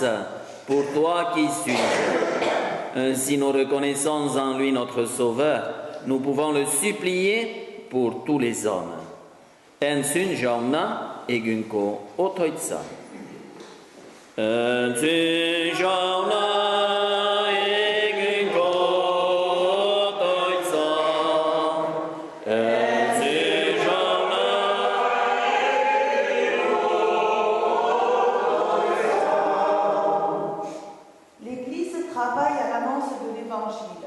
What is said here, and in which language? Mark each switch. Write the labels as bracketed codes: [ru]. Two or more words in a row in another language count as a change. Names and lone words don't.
[fr] Pour toi, qui suis-je? Si nous reconnaissons en lui notre Sauveur, nous pouvons le supplier pour tous les hommes. [eu] Ensun jauna egunko otoitsa. Ensun jauna egunko otoitsa. [fr] Travaille à l'annonce de l'Évangile.